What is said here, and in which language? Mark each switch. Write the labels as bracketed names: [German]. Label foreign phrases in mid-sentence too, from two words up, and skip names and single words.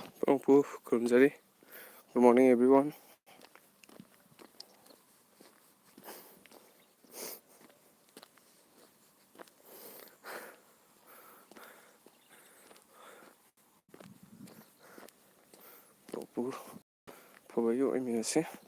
[Manipuri] ꯄꯨ ꯈꯨꯔꯨꯝꯖꯔꯤ. [English] Good morning everyone. [Manipuri] ꯄꯨ ꯐꯕ ꯑꯌꯨꯛ ꯑꯣꯏꯃꯤꯟꯅꯁꯤ.